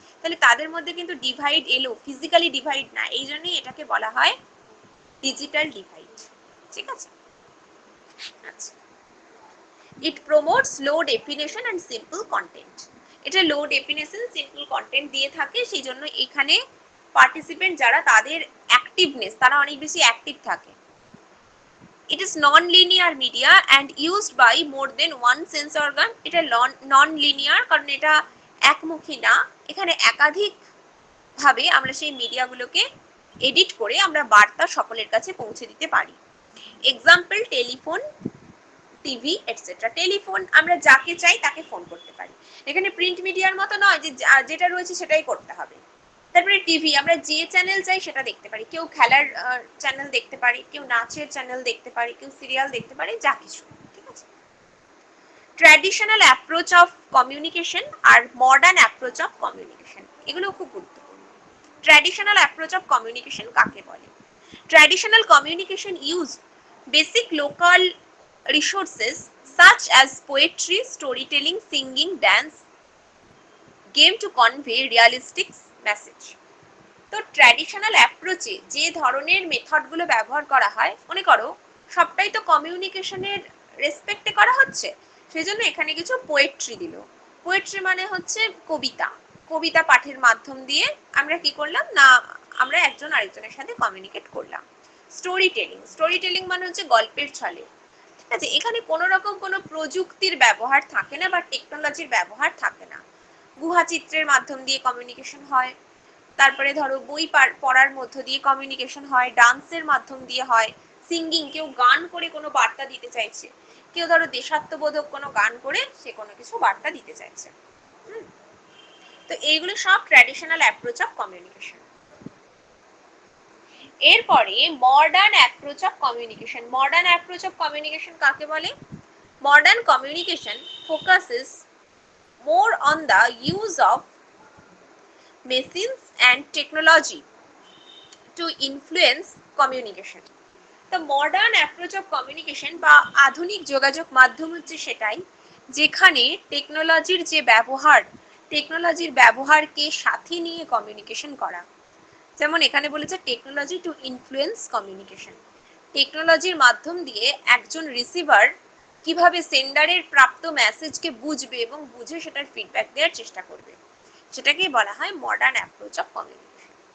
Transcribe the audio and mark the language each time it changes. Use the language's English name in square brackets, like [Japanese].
[Bangla] তাহলে তাদের মধ্যে কিন্তু ডিভাইড এলো, ফিজিক্যালি ডিভাইড না, এই জন্যই এটাকে বলা হয় ডিজিটাল ডিভাইড। ঠিক আছে। [English] আচ্ছা, it promotes low definition and simple content. [Bangla] এটা লো ডেফিনেশন সিম্পল কন্টেন্ট দিয়ে থাকে, সেই জন্য এখানে পার্টিসিপেন্ট যারা তাদের অ্যাক্টিভনেস, তারা অনেক বেশি অ্যাক্টিভ থাকে। [English] It is non-linear media and used by more than one sense organ. [Bangla] এটা non-linear কারণ এটা একমুখী না, এখানে একাধিক ভাবে আমরা সেই মিডিয়াগুলোকে এডিট করে আমরা বার্তা সকলের কাছে পৌঁছে দিতে পারি। Example telephone, TV etcetera. Telephone আমরা যাকে চাই তাকে ফোন করতে পারি, এখানে প্রিন্ট মিডিয়ার মতো নয় যে যেটা রয়েছে সেটাই করতে হবে। তারপরে টিভি, আমরা যে চ্যানেল চাই সেটা দেখতে পারি, কেউ খেলার চ্যানেল দেখতে পারি, কেউ নাচের চ্যানেল দেখতে পারি, কেউ সিরিয়াল দেখতে পারি, যা কিছু, ঠিক আছে। Traditional approach of communication আর modern approach of communication, এগুলো খুব গুরুত্বপূর্ণ। ট্র্যাডিশনাল অ্যাপ্রোচ অফ কমিউনিকেশন কাকে বলে? [English] Traditional communication use basic local resources such as poetry, storytelling, singing, dance, game to convey realistic message. [Bangla] তো ট্র্যাডিশনাল অ্যাপ্রোচে যে ধরনের মেথডগুলো ব্যবহার করা হয়, মনে করো সবটাই তো কমিউনিকেশনের রেসপেক্টে করা হচ্ছে, সেজন্য এখানে কিছু পোয়েট্রি দিল। পোয়েট্রি মানে হচ্ছে কবিতা, কবিতা পাঠের মাধ্যম দিয়ে আমরা কি করলাম না, আমরা একজন আরেকজনের সাথে কমিউনিকেট করলাম। স্টোরি টেলিং, স্টোরি টেলিং মানে হচ্ছে গল্পের ছলে, ঠিক আছে। এখানে কোনো রকম কোনো প্রযুক্তির ব্যবহার থাকে না বা টেকনোলজির ব্যবহার থাকে না। গুহা চিত্রের মাধ্যম দিয়ে কমিউনিকেশন হয়, তারপরে ধরো বই পড়ার মধ্য দিয়ে কমিউনিকেশন হয়, ডান্সের মাধ্যম দিয়ে হয়, সিঙ্গিং, কেউ গান করে কোনো বার্তা দিতে চাইছে, কেউ ধরো দেশাত্মবোধক কোনো গান করে সে কোনো কিছু বার্তা দিতে চাইছে। তো এইগুলো সব ট্র্যাডিশনাল অ্যাপ্রোচ অফ কমিউনিকেশন। এরপরে modern approach of communication. Modern approach of communication কাকে বলে? [English] Modern communication focuses more on the use of machines and technology to influence communication. The modern approach of communication [Bangla] বা আধুনিক যোগাযোগ মাধ্যম হচ্ছে সেটাই যেখানে টেকনোলজির যে ব্যবহার, টেকনোলজির ব্যবহারকে সাথে নিয়ে কমিউনিকেশন করা। যেমন এখানে বলেছে [English] Technology to influence communication. [Bangla] টেকনোলজির মাধ্যম দিয়ে একজন রিসিভার কিভাবে সেন্ডারের প্রাপ্ত মেসেজকে বুঝবে এবং বুঝে সেটার ফিডব্যাক দেওয়ার চেষ্টা করবে, সেটাকেই বলা হয় মডার্ন অ্যাপ্রোচ অফ কমিউনিকেশন।